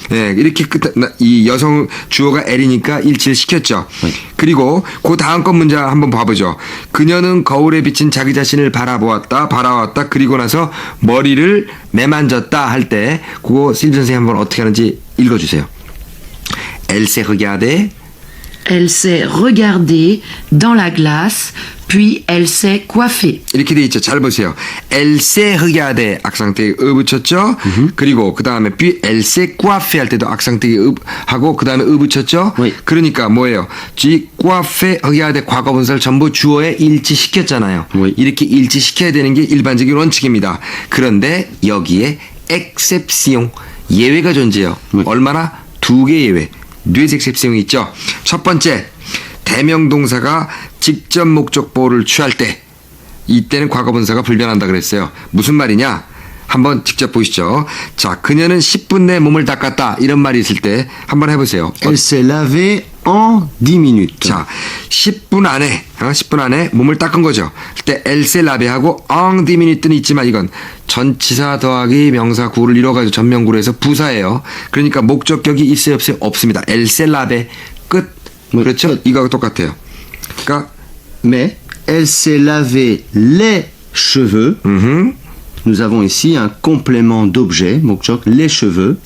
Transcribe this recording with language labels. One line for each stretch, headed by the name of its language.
Korean: 예, 이렇게 이 여성 주어가 L이니까 일치를 시켰죠.
French: Oui.
Korean: 그리고 그 다음 건 문제 한번 봐보죠. 그녀는 거울에 비친 자기 자신을 바라왔다. 그리고 나서 머리를 매만졌다 할 때 그거 실비 선생님 한번 어떻게 하는지 읽어주세요.
French: Elle s'est regardée. Elle s'est regardée dans la glace, puis elle s'est coiffée.
Korean: 이렇게 돼 있죠. 잘 보세요.
French: Elle s'est regardée
Korean: 악상태기 붙였죠. 그리고 그 다음에
French: puis elle s'est coiffée
Korean: 할 때도 악상태기 하고 그 다음에 붙였죠.
French: Oui.
Korean: 그러니까 뭐예요? coiffée regardée 과거분사를 전부 주어에 일치시켰잖아요.
French: Oui.
Korean: 이렇게 일치시켜야 되는 게 일반적인 원칙입니다. 그런데 여기에 exception 예외가 존재해요.
French: Oui.
Korean: 얼마나? 2개 예외.
French: deux exception
Korean: 이 있죠. 첫 번째, 대명동사가 직접 목적보호를 취할 때 이때는 과거분사가 불변한다 그랬어요. 무슨 말이냐? 한번 직접 보시죠. 자, 그녀는 10분 내에 몸을 닦았다 이런 말이 있을 때 한번 해보세요.
French: Elle s'est lavée en 10 minutes.
Korean: 자, 10분 안에 10분 안에 몸을 닦은 거죠. 그때 엘세 라베하고 엉 디미니트는 있지만 이건 전치사 더하기 명사 구를 이뤄가지고 전명구로 해서 부사예요. 그러니까 목적격이 있어요 없어요? 없습니다. 엘세 라베 끝. 그렇죠? 이거하고 똑같아요. 그러니까
French: Mais elle s'est lavé les cheveux. Nous avons ici un complément d'objet, 목적, les cheveux.